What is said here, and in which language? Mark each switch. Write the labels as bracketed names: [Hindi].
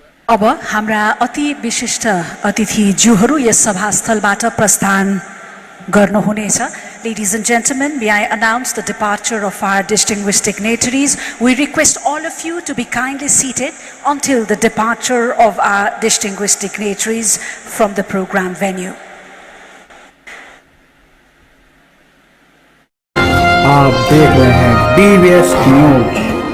[Nepali] अब हाम्रा अति विशिष्ट अतिथिज्यूहरू यस सभास्थलबाट प्रस्थान गर्नुहुनेछ। [English] Ladies and gentlemen, may I announce the departure of our distinguished dignitaries. We request all of you to be kindly seated until the departure of our distinguished dignitaries from the program venue. [Hindi] आप देख रहे हैं DBS news.